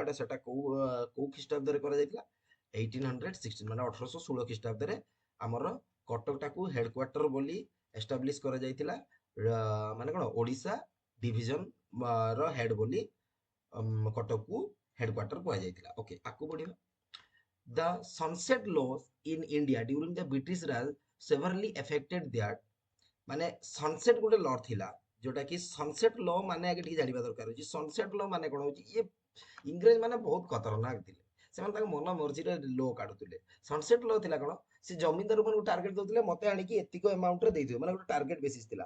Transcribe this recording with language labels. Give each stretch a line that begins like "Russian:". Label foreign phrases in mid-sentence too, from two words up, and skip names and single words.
Odia: ଏଟା ସେଟା କୋଉ ଖ୍ରୀଷ୍ଟାବ୍ଦରେ କରାଯାଇଥିଲା 1816 ମାନେ 1816 ଖ୍ରୀଷ୍ଟାବ୍ଦରେ ଆମର କଟକଟାକୁ ହେଡକ୍ୱାର୍ଟର ବୋଲି ଏଷ୍ଟାବ୍ଲିଶ କରାଯାଇଥିଲା। ମାନେ କଣ ଓଡିଶା ଡିଭିଜନ ର ହେଡ ବୋଲି କଟକକୁ ହେଡକ୍ୱାର୍ଟର କୁହାଯାଇଥିଲା। ଓକେ ଆକୁ ବଢିବା।
English: The sunset laws in India during the British Raj severely affected that।
Odia: ମାନେ ସନସେଟ ଗୋଟେ ଲ ଥିଲା ଯୋଉଟା କି
English: sunset law
Odia: ମାନେ ଆগে ଟିକେ ଜାଣିବା ଦରକାର ଅଛି।
English: sunset law
Odia: ମାନେ କଣ ହଉଛି ଇଏ ଇଂରେଜ ମାନେ ବହୁତ ଖତରନାକ ଥିଲେ। ସେମାନେ ତାଙ୍କ ମନ ମର୍ଜିରେ ଲ କାଢୁଥିଲେ।
English: sunset law
Odia: ଥିଲା କଣ ସେ ଜମିଦାର ମାନଙ୍କୁ ଟାର୍ଗେଟ ଦଉଥିଲେ ମତେ ଆଣିକି ଏତିକ ଆମାଉଣ୍ଟ ରେ ଦେଇଦିଅ ମାନେ ଗୋଟେ
English: target basis
Odia: ଥିଲା।